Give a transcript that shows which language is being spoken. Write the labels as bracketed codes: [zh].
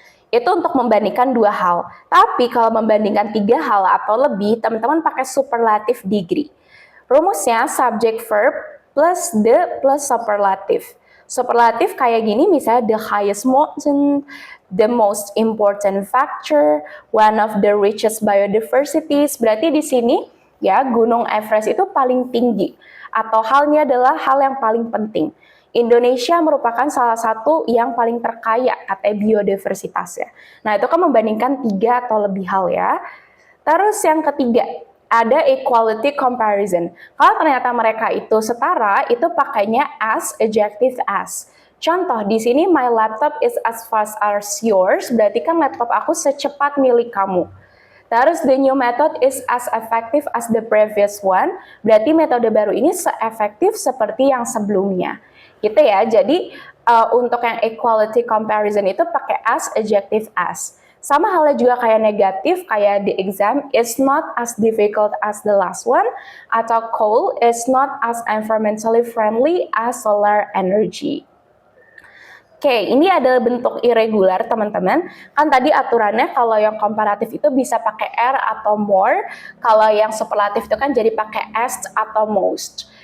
[id] Itu untuk membandingkan dua hal. Tapi kalau membandingkan tiga hal atau lebih, teman-teman pakai superlative degree. Rumusnya subject verb plus the plus superlative. Superlative kayak gini misalnya [en] the highest mountain, the most important factor, one of the richest biodiversities. [id] Berarti di sini ya Gunung Everest itu paling tinggi atau halnya adalah hal yang paling penting. Indonesia merupakan salah satu yang paling terkaya katanya biodiversitasnya. Nah, itu kan membandingkan tiga atau lebih hal ya. Terus yang ketiga, ada equality comparison. Kalau ternyata mereka itu setara, itu pakainya as, adjective as. Contoh, di sini [en] my laptop is as fast as yours, [id] berarti kan laptop aku secepat milik kamu. Terus [en] the new method is as effective as the previous one, [id] berarti metode baru ini seefektif seperti yang sebelumnya. Gitu ya, jadi untuk yang equality comparison itu pakai as, adjective as. Sama halnya juga kayak negatif, kayak [en] the exam is not as difficult as the last one, atau coal is not as environmentally friendly as solar energy. [id] Oke, ini adalah bentuk irregular teman-teman. Kan tadi aturannya kalau yang komparatif itu bisa pakai R atau more, kalau yang superlatif itu kan jadi pakai as atau most.